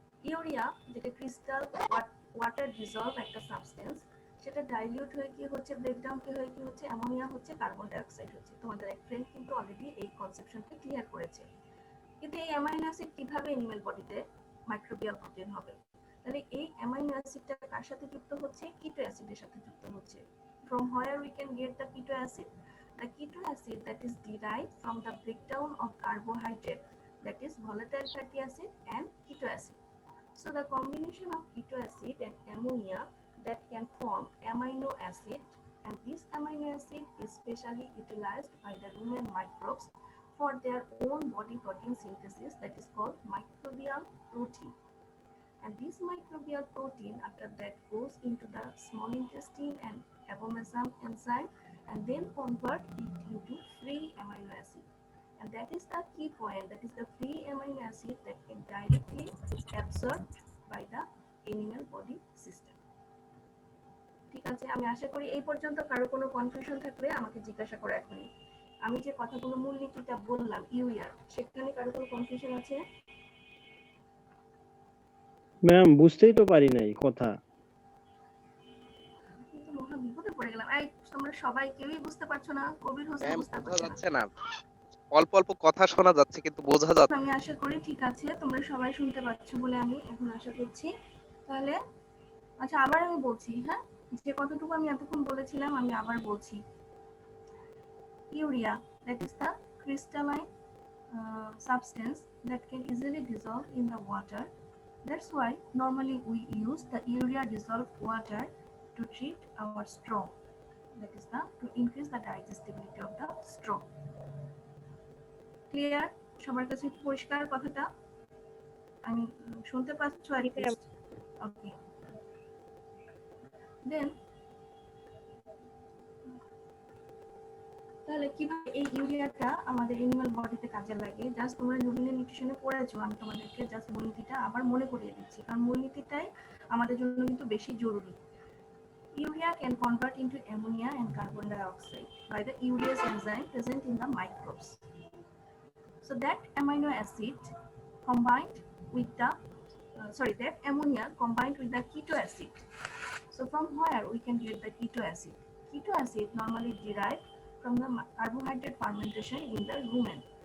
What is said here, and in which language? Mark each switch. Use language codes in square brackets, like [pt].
[bn] Urea যেটা crystal water dissolved একটা substance, সেটা ডাইলিউট হয়ে কি হচ্ছে, ব্রেকডাউন কি হয়ে কি হচ্ছে, অ্যামোনিয়া হচ্ছে, কার্বন ডাইঅক্সাইড হচ্ছে। তোমাদের এক ফ্রেন্ড কিন্তু অলরেডি এই কনসেপশনটা ক্লিয়ার করেছে। কিন্তু এই অ্যামাইনো অ্যাসিড কিভাবে অ্যানিমাল বডিতে মাইক্রোবিয়াল প্রোটিন হবে? তাহলে এই অ্যামাইনো অ্যাসিডটা কার সাথে যুক্ত হচ্ছে? কিটো অ্যাসিডের সাথে যুক্ত হচ্ছে। [en] From where we can get the keto acid? The keto acid that is derived from the breakdown of carbohydrate, that is volatile fatty acid and keto acid. So the combination of keto acid and ammonia that can form amino acid, and this amino acid is specially utilized by the rumen microbes for their own body protein synthesis, that is called microbial protein. And this microbial protein after that goes into the small intestine and abomasum enzyme and then convert it into free amino acid. And that is the key point, that is the free amino acid that can directly absorbed by the animal body system. [bn] ঠিক আছে, আমি আশা করি এই পর্যন্ত কারো কোনো confusion থাকলে আমাকে জিজ্ঞাসা করে এখনই। আমি যে কথাগুলো মূলনীতিটা বললাম ইউরিয়া, সেখানে কারো কোনো কনফিউশন আছে? ম্যাম বুঝতেই তো পারি নাই কথা। কিন্তু মহা বিপদে পড়ে গেলাম। এই তোমরা সবাই কেউই বুঝতে পারছো না, কবির হোসেন ম্যাম বুঝতে বোঝা পারছে না। যাচ্ছে না, অল্প অল্প কথা শোনা যাচ্ছে কিন্তু বোঝা যাচ্ছে। আমি আশা করি ঠিক আছে, তোমরা সবাই শুনতে পাচ্ছ বলে আমি এখন আশা করছি। তাহলে আচ্ছা, আবার আমি বলছি, হ্যাঁ, যে কতটুকু আমি এতক্ষণ বলেছিলাম আমি আবার বলছি। [en] Urea, that is the crystalline substance that can easily dissolve in the water. That's why normally we use the urea dissolved water to treat our straw. That is to increase the digestibility of the straw. [bn] Clear? সবার কাছে পরিষ্কার কথাটা? আমি শুনতে পাচ্ছ আর কি? ওকে। দেন তাহলে কিভাবে এই ইউরিয়াটা আমাদের অ্যানিমাল বডিতে কাজে লাগে? জাস্ট তোমরা জুবিনের নিউট্রিশনে পড়েছো, আমি তোমাদেরকে জাস্ট মূলনীতিটা আবার মনে করিয়ে দিচ্ছি, কারণ মূলনীতিটাই আমাদের জন্য কিন্তু বেশি জরুরি। [en] Urea can convert into ammonia and carbon dioxide by the urease enzyme present in the microbes. So that amino acid combined with the that ammonia combined with the keto acid. So from where we can get the keto acid? Keto acid normally derived from the carbohydrate fermentation in the rumen.